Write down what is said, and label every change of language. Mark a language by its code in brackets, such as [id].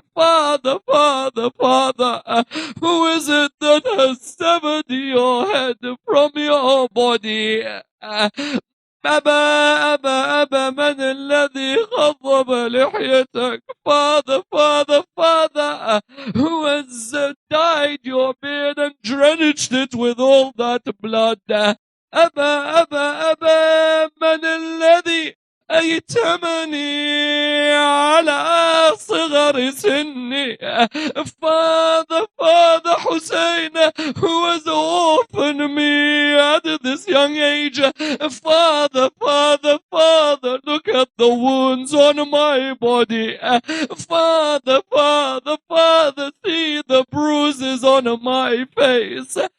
[en] Father, Father, Father, who is it that has severed your head from your body? [ar] أبا من الذي خضب لحيتك? [en] Father, Father, Father, who has dyed your beard and drenched it with all that blood? [ar] أبا من الذي أيتمني على صغر سني? [en] Father, Father Hussein, who has orphaned me at this young age? Father, Father, Father, look at the wounds on my body. Father, Father, Father, see the bruises on my face.